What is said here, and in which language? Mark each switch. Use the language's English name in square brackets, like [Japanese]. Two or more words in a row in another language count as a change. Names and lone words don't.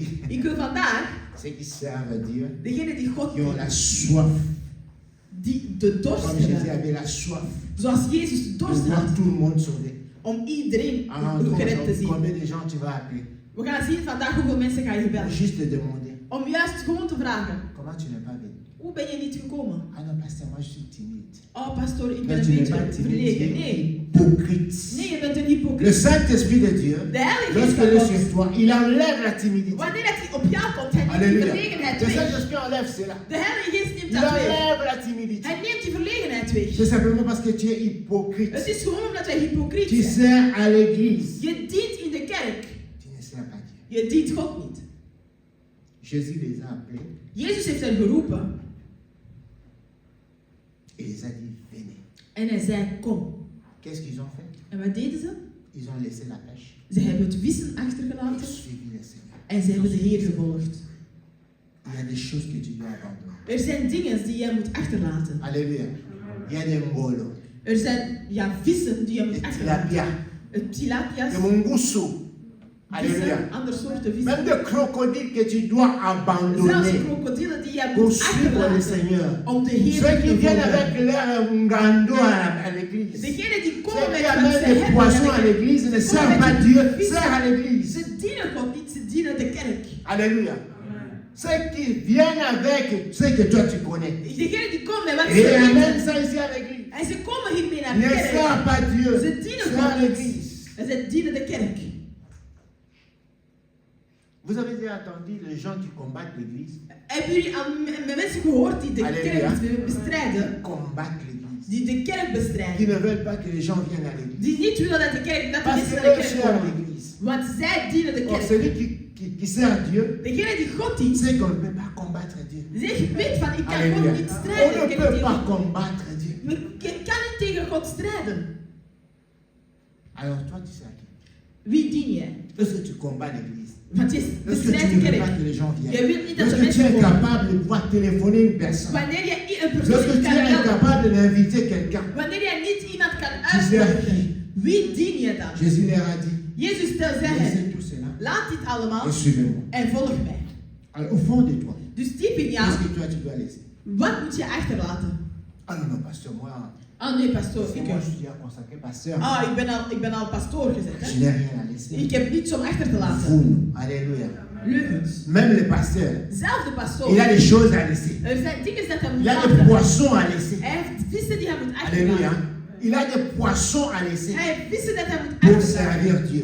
[Dutch] Ik wil vandaag, [French] ceux qui servent Dieu, [Dutch] degene die God [French] qui ont [Dutch] dient, [French] la soif, [Dutch] die de dorst [French] comme Jésus [Dutch] hebben, [French] avait la soif [Dutch] zoals Jezus de de dorst [French] voir [Dutch] had, [French] tout le monde sauvé. [Dutch] om iedereen [French] Alors, [Dutch] gered te zien. [French] combien de gens tu vas appeler? [Dutch] We gaan zien vandaag hoeveel mensen ga je [French] Pour [Dutch] gebeld. [French] juste te demander, [Dutch] Om juist gewoon te vragen, [French] comment tu n'es pas venu? [Dutch] hoe ben je niet gekomen? [French] Ah non, pasteur, moi je suis timide. [Dutch] Oh pastoor, ik ben [French] Mais [Dutch] een [French] tu n'es pas [Dutch] beetje [French] timide, tu [Dutch] verlegen. [French] es [Dutch] Nee, [French] hypocrite. [Dutch] nee, je bent een [French] Le [Dutch] hypocriet. [French] Saint-Esprit de Dieu, [Dutch] De Heilige Geest [French] lorsqu'il [Dutch] van [French] est sur [Dutch] God, [French] toi, il enlève la timidité. [Dutch] wanneer dat hij op jou komt, hij neemt die [French] Alléluia. [Dutch] verlegenheid [French] Le [Dutch] weg. [French] Saint-Esprit enlève cela. [Dutch] De Heilige Geest neemt [French] Il [Dutch] dat weg. [French] enlève la timidité. [Dutch] Hij neemt die verlegenheid weg. [French] C'est simplement parce que tu es hypocrite. [Dutch] Het is gewoon omdat wij hypocriet [French] Tu [Dutch] zijn. [French] sers à l'église. [Dutch] Je dient in de kerk. [French] Tu ne sers pas Dieu. [Dutch] Je dient God niet. [French] Jésus les a appelés [Dutch] Jezus heeft hen geroepen [French] et les a dit, venez. [Dutch] en hij zei, kom. [French] Qu'est-ce qu'ils ont fait? [Dutch] En wat deden ze? [French] Ils ont laissé la pêche. [Dutch] Ze hebben het vissen [French] Ils [Dutch] achtergelaten [French] ont suivi le Seigneur. [Dutch] en ze hebben de Heer gevolgd. [French] Il y a des choses que tu dois abandonner. [Dutch] Er zijn dingen die jij moet achterlaten. [French] Alléluia. Il y a des mbolo, [Dutch] Er zijn vissen die je [French] des [Dutch] moet achterlaten. [French] tilapia, [Dutch] Het tilapia's, [French] des mungusu. [Dutch] vissen, [French] Alléluia. [Dutch] andere soorten vissen. [French] Même des crocodiles que tu dois [Dutch] Zelfs [French] abandonner [Dutch] krokodillen die jij [French] pour [Dutch] moet [French] suivre le [Dutch] achterlaten [French] Seigneur. [Dutch] om de Heer [French] Ceux qui [Dutch] te [French] viennent [Dutch] volgen. [French] avec leur ngando à l'église. [Dutch] Degene die [French] Ceux [Dutch] komen [French] qui [Dutch] met wat ze [French] amènent des [Dutch] hebben. [French] poissons à l'église ne servent pas Dieu, servent à l'église. [Dutch] Ze dienen God niet, ze dienen de kerk. [French] Alléluia. Ceux qui viennent avec ce que toi tu connais. [Dutch] Degene die komen met wat [French] Et [Dutch] ze [French] amènent [Dutch] weten. [French] ça ici à l'église. [Dutch] En ze komen hiermee naar de [French] Ne [Dutch] kerk. [French] servent pas Dieu, [Dutch] Ze dienen [French] servent à [Dutch] God [French] l'église. [Dutch] niet. En ze dienen de kerk. [French] Vous avez déjà entendu les gens qui combattent l'église? [Dutch] Hebben jullie al met mensen gehoord die de Halleluja. kerk bestrijden? [French] Combattent l'église. [Dutch] Die de kerk [French] Qui [Dutch] bestrijden. [French] ne veulent pas que les gens viennent à l'église. [Dutch] Die niet willen dat de kerk, dat de [French] Parce [Dutch] mensen [French] que [Dutch] naar de [French] eux [Dutch] kerk [French] servent [Dutch] komen. [French] l'église. [Dutch] Want zij dienen de [French] Or, [Dutch] kerk. [French] celui qui sert Dieu, [Dutch] Degene die God dient, [French] c'est qu'on ne peut pas combattre Dieu. [Dutch] zegt, weet van ik kan [French] Alléluia. [Dutch] God niet [French] On [Dutch] strijden. [French] ne [Dutch] Ik kan [French] peut [Dutch] niet [French] pas [Dutch] tegen- [French] combattre Dieu. [Dutch] Je kan niet tegen God strijden. [French] Alors toi, tu sers qui? [Dutch] Wie dien jij? [French] Est-ce que tu combats l'église? [Dutch] Want je [French] Est-ce que [Dutch] bestrijdt [French] tu [Dutch] de [French] ne veux [Dutch] kerk. [French] pas que les gens [Dutch] Je [French] viennent? [Dutch] wilt niet dat [French] Est-ce [Dutch] de [French] que tu [Dutch] mensen [French] es [Dutch] komen. [French] capable de pouvoir téléphoner une personne? [Dutch] Wanneer je een [French] Est-ce [Dutch] persoon [French] que [Dutch] niet [French] tu [Dutch] kan [French] es [Dutch] helpen. [French] incapable d'inviter quelqu'un? [Dutch] Wanneer je niet iemand kan [French] Tu sers [Dutch] uitnodigen. [French] qui? [Dutch] Wie dien je dan? [French] Jésus leur a dit, [Dutch] Jezus zei hen, [French] laissez tout cela [Dutch] laat dit allemaal [French] et suivez-moi. [Dutch] en volg mij. [French] Alors, au fond de toi, [Dutch] Dus diep in jou, [French] qu'est-ce que toi tu dois laisser? [Dutch] wat moet je achterlaten? [French] Ah non, non, pasteur, moi, [Dutch] Ah nee, pastoor, [French] Parce que [Dutch] ik... [French] moi, je suis déjà consacré pasteur. [Dutch] Ah, ik ben al pastoor gezet, [French] Je [Dutch] hè. [French] n'ai rien à laisser. [Dutch] Ik heb niets om achter te laten. [French] Vous, non. Alléluia. [Dutch] Leugens. [French] Même le pasteur, [Dutch] Zelf de pastoor. [French] il a des choses à laisser. [Dutch] Er zijn dingen dat hij moet [French] Il a des [Dutch] laten. [French] poissons à laisser. [Dutch] Hij heeft vissen die hij moet [French] Alléluia. [Dutch] achterlaten. [French] Il a des poissons à laisser [Dutch] Hij heeft vissen dat hij moet [French] pour [Dutch] achterlaten. [French] servir Dieu.